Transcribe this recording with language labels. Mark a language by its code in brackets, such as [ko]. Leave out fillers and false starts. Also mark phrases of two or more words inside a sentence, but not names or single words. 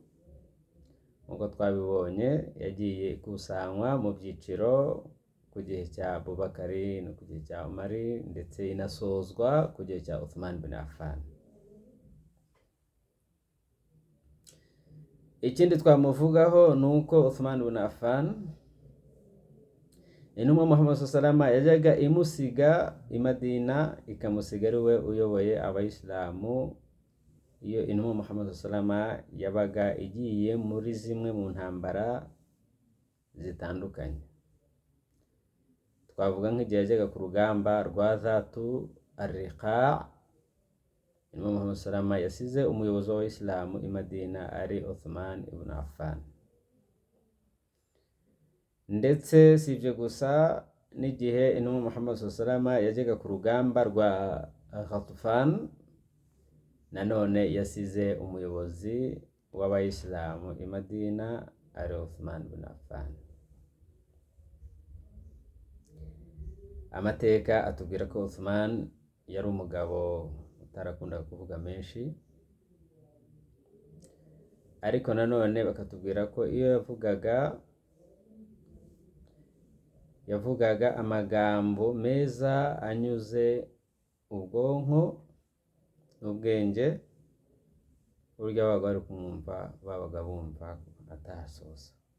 [rw] nk'uko twabibonye yagiye ikusanywa mu byiciro ku gihe cya Abubakari no ku gihe cya Umari, ndetse inasozwa ku gihe cya Uthman bin Affan. ikindi twamuvugaho ni uko Uthman bin Affan intumwa Muhammad [ar] صلى الله عليه وسلم [rw] yajyaga imusiga i Madina, ikamusiga ari we uyoboye abayisilamu iyo intumwa Muhammad [ar] صلى الله عليه وسلم [rw] yabaga igiye muri zimwe mu ntambara zitandukanye. Twavuga nk'igihe yajyaga ku rugamba rwa Zatu ar-Riqa, intumwa Muhammad [ar] صلى الله عليه وسلم [rw] yasize umuyobozi w'abayisilamu i Madina ari Uthman ibn Affan. Ndetse si ibyo gusa, n'igihe intumwa Muhammad [ar] صلى الله عليه وسلم [rw] yajyaga ku rugamba rwa Ghatfan, nanone yasize umuyobozi w'abayisilamu i Madina ari Uthman bin Affan. Amateka atubwira ko Uthman yari umugabo utarakundaga kuvuga menshi, ariko nanone bakatubwira ko iyo yavugaga amagambo meza anyuze ubwonko n'ubwenge, uburyo abaga bari kumwumva babaga bumva atasoza.